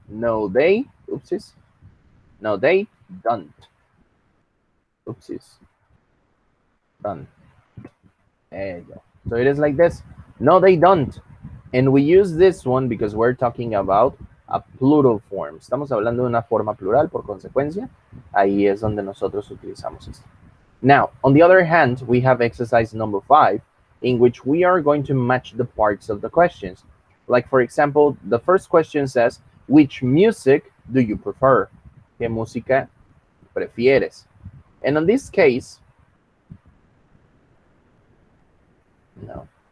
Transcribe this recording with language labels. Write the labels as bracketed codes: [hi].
[en] No, they. Oopsies. No, they don't. Oopsies. Done. There you go. So it is like this. No, they don't. And we use this one because we're talking about a plural form. [es] Estamos hablando de una forma plural, por consecuencia, ahí es donde nosotros utilizamos esto. [en] Now, on the other hand, we have exercise number 5, in which we are going to match the parts of the questions. Like, for example, the first question says, which music do you prefer? [es] ¿Qué música prefieres? [en] And in this case, no.